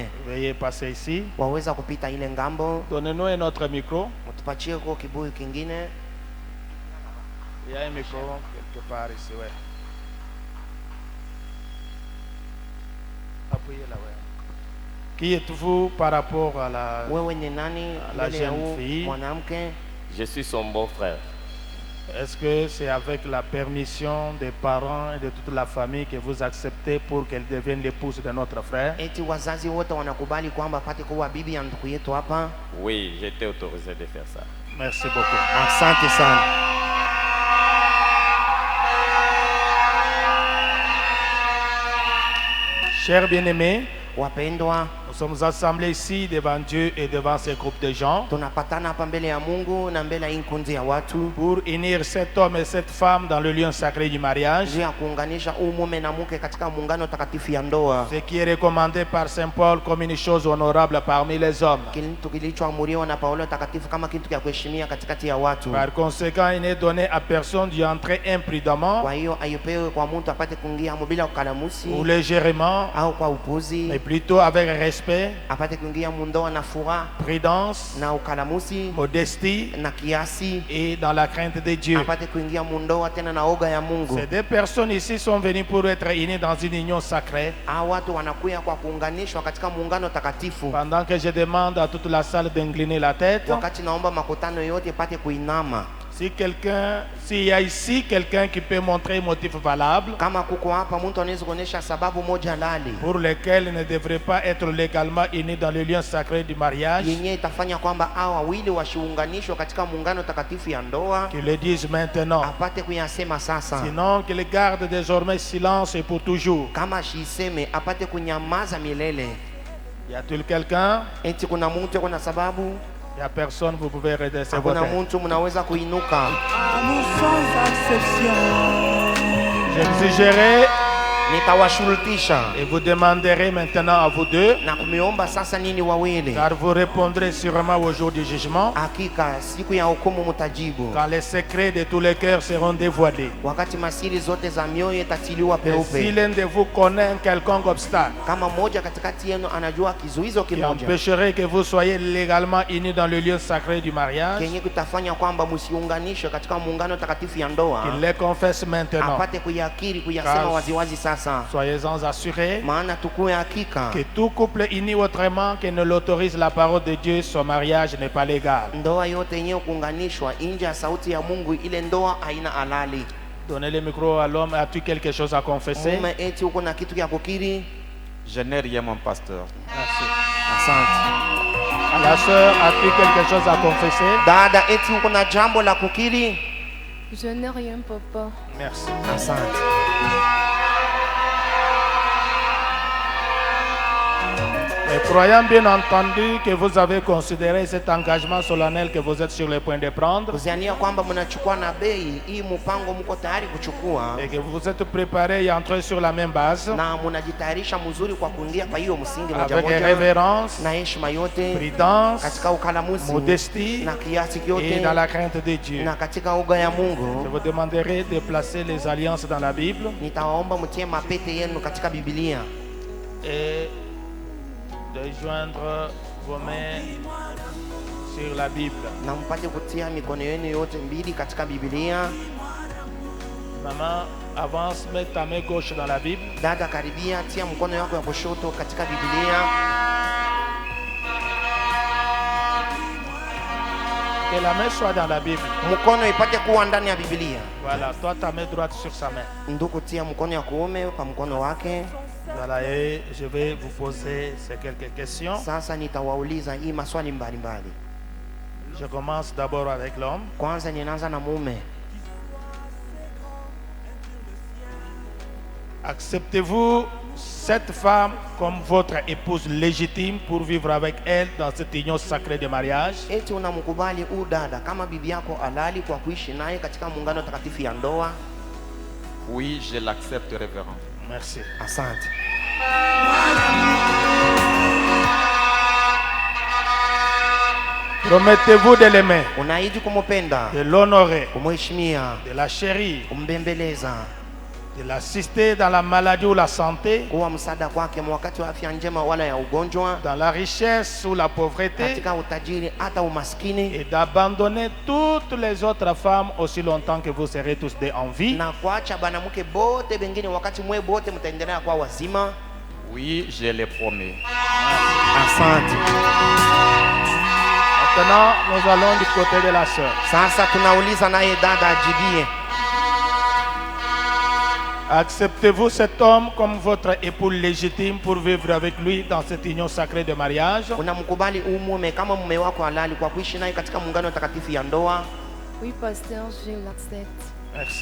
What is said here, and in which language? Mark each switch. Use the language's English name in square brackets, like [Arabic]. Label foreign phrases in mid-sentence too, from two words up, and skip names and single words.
[French] Veuillez passer ici. [Swahili] Waweza kupita ile ngambo. [French] Donnez-nous un autre micro. [Swahili] Utupatie kwa kibuyu kingine. [French] Il y a un micro quelque part ici, ouais. Appuyez là, ouais. Qui êtes-vous par rapport à la... [Swahili] Wewe ni nani [French] La [Swahili] mbele ya [French] jeune [Swahili] huyu [French] fille. [Swahili] mwanamke? [French] Je suis son beau-frère. Est-ce que c'est avec la permission des parents et de toute la famille que vous acceptez pour qu'elle devienne l'épouse de notre frère? [Swahili] Eti wazazi wote wanakubali kwamba apate kuwa bibi ya ndugu yetu hapa? [French] Oui, j'ai été autorisé de faire ça. Merci beaucoup. [Swahili] Asante sana. [French] Chers bien-aimés, [Swahili] Wapendwa, [French] nous sommes assemblés ici devant Dieu et devant ce groupe de gens [Swahili] tunapatana hapa mbele ya Mungu na mbele ya hii kundi ya watu [French] pour unir cet homme et cette femme dans le lieu sacré du mariage. [Swahili] juu ya kuunganisha huu mume na mke katika muungano takatifu ya ndoa, [French] Ce qui est recommandé par Saint Paul comme une chose honorable parmi les hommes. [Swahili] kitu kilichoamuriwa na Paulo takatifu kama kitu cha kuheshimia katikati ya watu. [French] Par conséquent, il n'est donné à personne d'y entrer imprudemment [Swahili] Kwa hiyo aipewe kwa mtu apate kuingia humo bila ukalamusi [French] ou légèrement, [Swahili] au kwa upuzi, [French] mais plutôt avec respect, [Swahili] apate kuingia mundoa na furaha [French] prudence, [Swahili] na ukalamusi [French] modestie [Swahili] na kiasi, [French] et dans la crainte de Dieu. [Swahili] apate kuingia mundoa tena na oga ya Mungu. [French] Ces deux personnes ici sont venues pour être unies dans une union sacrée. [Swahili] Hao watu wanakuya kwa kuunganishwa katika muungano takatifu. [French] Pendant que je demande à toute la salle d'incliner la tête, [Swahili] Wakati naomba makutano yote pate kuinama. [French] s'il y a ici quelqu'un qui peut montrer un motif valable [Swahili] Kama kuko hapa mtu anaweza kuonesha sababu moja lali [French] pour lequel il ne devrait pas être légalement unis dans le lieu sacré du mariage, [Swahili] yenye itafanya kwamba hao wawili washiunganishwe katika muungano takatifu ya ndoa, [French] qu'il le dise maintenant. [Swahili] apate kuyasema sasa. [French] Sinon, qu'il garde désormais silence et pour toujours. [Swahili] Kama shiseme apate kunyamaza milele. [French] Y a-t-il quelqu'un? [Swahili] Eti kuna mtu kuna sababu? [French] Il n'y a personne, vous pouvez redresser vos [Swahili] Hakuna [French] têtes. [Swahili] mtu, mnaweza kuinuka. [French] Amour sans exception. J'exigerai [Swahili] nitawashurutisha [French] Et vous demanderez maintenant à vous deux, [Swahili] na kumiomba sasa nini wawili. [French] car vous répondrez sûrement au jour du jugement, [Swahili] Hakika siku ya hukumu mtajibu, [French] quand les secrets de tous les cœurs seront dévoilés. [Swahili] wakati masiri zote za mioyo itatiliwa [French] Et si [Swahili] peupe. [French] l'un de vous connaît un quelconque obstacle [Swahili] Kama mmoja katikati yenu anajua kizuizo [French] qui [Swahili] kimoja [French] empêcherait que vous soyez légalement unis dans le lieu sacré du mariage, [Swahili] kenye kutafanya kwamba msiunganishwe katika muungano takatifu ya ndoa, [French] qu'il les confesse maintenant. [Swahili] apate kuyakiri, kuyasema Kazi. waziwazi sasa, [French] Soyez-en assurés [Swahili] maana tukuwe hakika [French] que tout couple uni autrement que ne l'autorise la parole de Dieu, son mariage n'est pas légal. [Swahili] ndoa yote yenyewe kuunganishwa nje ya sauti ya Mungu, ile ndoa haina halali. [French] Donnez le micro à l'homme. As-tu quelque chose à confesser? [Swahili] Mume, eti uko na kitu ya kukiri? [French] Je n'ai rien, mon pasteur. Merci. [Swahili] Asante. [French] À la sœur, as-tu quelque chose à confesser? [Swahili] Dada, eti uko na jambo la kukiri? [French] Je n'ai rien, papa. Merci. [Swahili] Asante. [French] Et croyant bien entendu que vous avez considéré cet engagement solennel que vous êtes sur le point de prendre [Swahili] Kuziania kwamba mnachukua na bei hii, mpango mko tayari kuchukua [French] et que vous vous êtes préparé et entré sur la même base [Swahili] na mnajitayarisha mzuri kwa kuingia kwa hiyo msingi moja [French] avec [Swahili] moja [French] révérence, [Swahili] na heshima yote, [French] prudence, [Swahili] katika ukalamuzi [French] modestie [Swahili] na kiasi [French] et [Swahili] kyote [French] dans la crainte de Dieu. [Swahili] na katika uga ya [French] Je [Swahili] Mungu. [French] vous demanderai de placer les alliances dans la Bible [Swahili] Nitawaomba mtie mapete yenu katika Biblia [French] et de joindre vos mains sur la Bible. [Swahili] na mpate kutia mikono yenu yote mbili katika Biblia. [French] Maman, avance, mets ta main gauche dans la Bible. [Swahili] Dada, karibia, tia mkono wako ya kushoto katika Biblia. [French] Que la main soit dans la Bible. [Swahili] Mkono ipate kuwa ndani ya Biblia. [French] Voilà, toi ta main droite sur sa main. [Swahili] Ndugu, tia mkono ya kuume kwa mkono wake. [French] Voilà, et je vais vous poser ces quelques questions. [Swahili] Sasa nitawauliza hii maswali mbalimbali. [French] Je commence d'abord avec l'homme. [Swahili] Kwanza ninaanza na mume. [French] Acceptez-vous cette femme comme votre épouse légitime pour vivre avec elle dans cette union sacrée de mariage? [Swahili] Eti unamkubali huyu dada kama bibi yako halali kwa kuishi naye katika muungano takatifu ya ndoa? [French] Oui, je l'accepte, révérend. Merci. [Swahili] Asante. [French] Promettez-vous de l'aimer, [Swahili] Unaahidi kumupenda, [French] de l'honorer, [Swahili] kumheshimia, [French] de la chérir, [Swahili] kumbembeleza, [French] de l'assister dans la maladie ou la santé, [Swahili] kuwa msaada kwake wakati wa afya njema wala ya ugonjwa, [French] dans la richesse ou la pauvreté, [Swahili] katika utajiri hata umaskini, [French] et d'abandonner toutes les autres femmes aussi longtemps que vous serez tous deux en vie? [Swahili] na kuacha banamuke bote bengine wakati mwe bote mtaendelea kwa wazima? [French] Oui, je le promets. [Swahili] Asante. [French] Maintenant, nous allons du côté de la sœur. [Swahili] Sasa tunauliza naye dada ajibie. [French] Acceptez-vous cet homme comme votre époux légitime pour vivre avec lui dans cette union sacrée de mariage? [Swahili] Unamkubali huyu mume kama mume wako halali kwa kuishi naye katika muungano takatifu ya ndoa? [French] Oui, pasteur, je l'accepte. Merci.